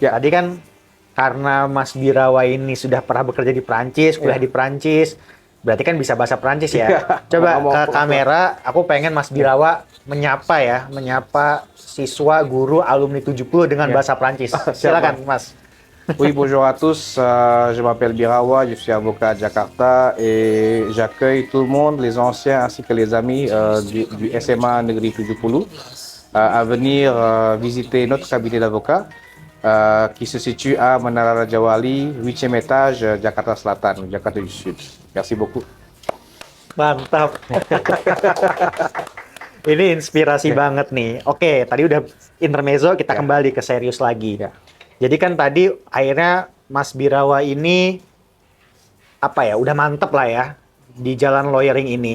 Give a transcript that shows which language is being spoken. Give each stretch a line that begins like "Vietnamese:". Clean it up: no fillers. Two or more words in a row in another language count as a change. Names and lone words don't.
Indonesian: Tadi kan karena Mas Birawa ini sudah pernah bekerja di Prancis, kuliah di Prancis, berarti kan bisa bahasa Prancis ya. Coba ke kamera, aku pengen Mas Birawa menyapa siswa, guru, alumni 70 dengan bahasa Prancis. Silakan Mas.
French: Oui, bonjour à tous, je m'appelle Birawa, je suis avocat à Jakarta et j'accueille tout le monde, les anciens ainsi que les amis du SMA Negeri 70 à venir visiter notre cabinet d'avocat qui se situe à Menara Raja Wali, 8e étage, Jakarta Selatan, Jakarta du Sud. Merci beaucoup.
Indonesian: Mantap. Ini inspirasi banget nih. Oke, tadi udah intermezzo, kita kembali ke serius lagi. Jadi kan tadi akhirnya Mas Birawa ini udah mantep lah ya di jalan lawyering ini.